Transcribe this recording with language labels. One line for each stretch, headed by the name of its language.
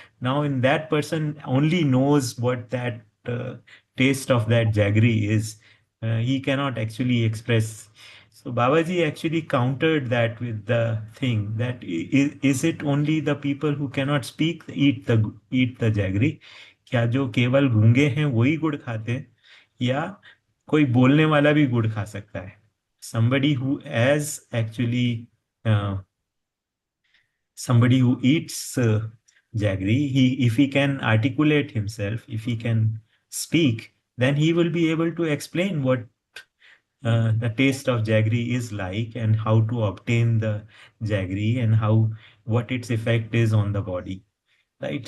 English: Now in that person only knows what that taste of that jaggery is. He cannot actually express. So Babaji actually countered that with the thing that is it only the people who cannot speak eat the jaggery?
Hindi: क्या जो केवल गूंगे हैं वही गुड़ खाते हैं, या कोई बोलने वाला भी गुड़ खा सकता है?
English: Somebody who has actually uh, somebody who eats Jaggery. If he can articulate himself, if he can speak, then he will be able to explain what the taste of jaggery is like, and how to obtain the jaggery, and how what its effect is on the body. Right.